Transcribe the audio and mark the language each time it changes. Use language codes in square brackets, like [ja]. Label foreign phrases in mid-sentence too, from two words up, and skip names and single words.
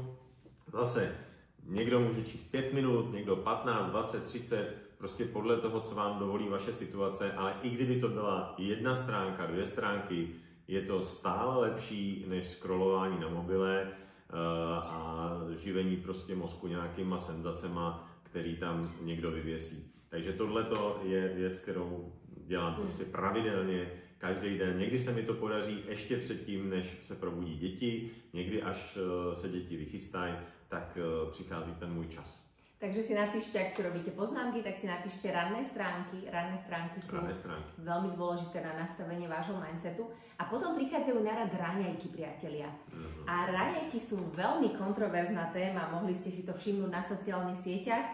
[cs] Zase někdo může číst 5 minut, někdo 15, 20, 30, prostě podle toho, co vám dovolí vaše situace, ale i kdyby to byla 1 stránka, 2 stránky, je to stále lepší než scrollování na mobile a živení prostě mozku nějakýma senzacema, který tam někdo vyvěsí. Takže tohleto je věc, kterou dělám prostě pravidelně, každý den. Někdy se mi to podaří ještě předtím, než se probudí děti, někdy až se děti vychystají, tak přichází ten můj čas. [sk] Takže si napíšte, ak si robíte poznámky, tak si napíšte ranné stránky. Ranné stránky sú veľmi dôležité na nastavenie vášho mindsetu. A potom prichádzajú na rad raňajky, priatelia. A raňajky sú veľmi kontroverzná téma, mohli ste si to všimnúť na sociálnych sieťach.